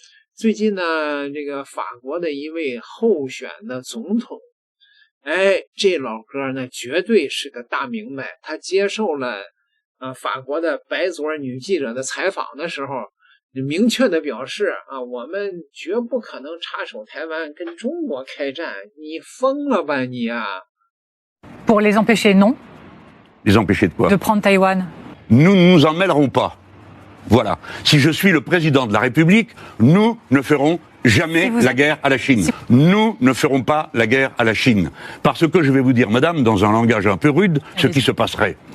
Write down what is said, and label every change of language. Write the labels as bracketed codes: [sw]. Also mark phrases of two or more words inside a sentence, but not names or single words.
[zh] 最近呢，这个法国的一位候选的总统，这老哥呢绝对是个大明白。他接受了法国的白左女记者的采访的时候，明确的表示啊，我们绝不可能插手台湾跟中国开战，你疯了吧你啊 [fr] Pour les empêcher, non? Les empêcher de quoi? De prendre Taïwan? Nous ne nous en mêlerons pas. Voilà. Si je suis le président de la République, nous ne ferons jamais la guerre à la Chine. Nous ne ferons pas la guerre à la Chine. Parce que je vais vous dire, madame, dans un langage un peu rude, ce qui se passerait.